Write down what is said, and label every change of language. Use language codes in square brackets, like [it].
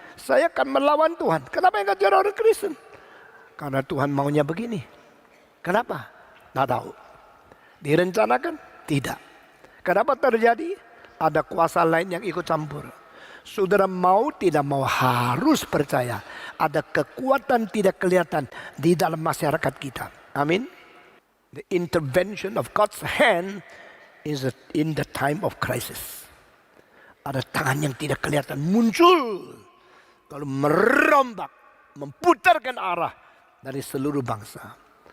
[id] Saya akan melawan Tuhan. Kenapa yang jadi orang Kristen? Karena Tuhan maunya begini. Kenapa? Tidak tahu. Direncanakan? Tidak. Kenapa terjadi? Ada kuasa lain yang ikut campur. Saudara mau tidak mau harus percaya ada kekuatan tidak kelihatan di dalam masyarakat kita. Amin. [en] The intervention of God's hand is in the time of crisis. [id] Ada tangan yang tidak kelihatan muncul lalu merombak, memutarkan arah dari seluruh bangsa.